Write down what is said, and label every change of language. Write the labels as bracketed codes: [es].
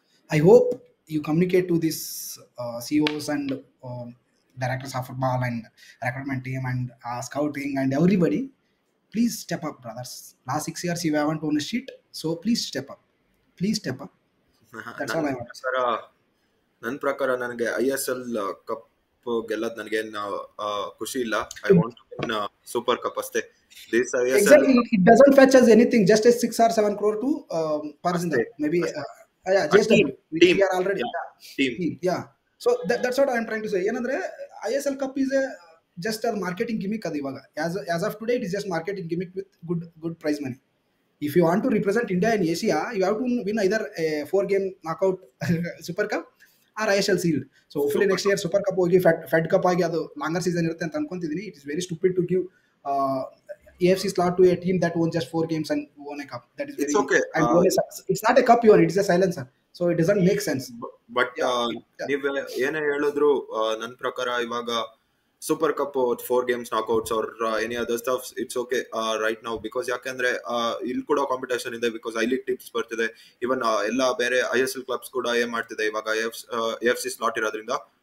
[en] I hope you communicate to this CEOs and directors of football and recruitment team and scouting and everybody. Please step up, brothers. Last 6 years you haven't won a shit, so please step up. That's all I want. [kn] ಸರ ನನ್ನ ಪ್ರಕಾರ ನನಗೆ ISL cup ಗೆಲ್ಲೋದು ನನಗೇನು ಖುಷಿ ಇಲ್ಲ. [en] I want to win super cup ಅಷ್ಟೇ. This ISL Exactly, it doesn't fetch us anything, just a 6 or 7 crore to Parsindal, maybe JSW. We are already team. Yeah. So that's what I'm trying to say. ಏನಂದ್ರೆ ISL cup is just a marketing gimmick [kn] ಅದು ಇವಾಗ. [en] As of today, it is just marketing gimmick with good prize money. If you want to represent India in Asia, you have to win either a 4-game knockout Super Cup or ISL Shield. [kn] So hopefully next year Super Cup ಹೋಗಿ Fed Cup ಆಗಿ ಅದು longer season ಇರುತ್ತೆ ಅಂತ ಅನ್ಕೊಂತಿದ್ದೀನಿ. [en] It is very stupid to give AFC slot to a team that won just 4 games and won a cup. That is very, It's okay. It's not a cup you won, it is a silencer. So it doesn't make sense. [kn] But ನೀವ್ ಏನೇ ಹೇಳಿದ್ರು ನನ್ನ ಪ್ರಕಾರ ಇವಾಗ super cup [en] 4 games knockouts or any other stuff, it's okay right now, because [kn] ಯಾಕಂದ್ರೆ ಇಲ್ಲಿ ಕೂಡ competition ಇದೆ, ಬಿಕಾಸ್ ಐ ಲೀಗ್ ಟೀಮ್ಸ್ ಬರ್ತಿದೆ. ಇವನ್ ಎಲ್ಲ ಬೇರೆ ISL ಕ್ಲಬ್ಸ್ ಕೂಡ ಏನ್ ಮಾಡ್ತಿದೆ ಇವಾಗ AFC ಸ್ಲಾಟ್ ಇರೋದ್ರಿಂದ.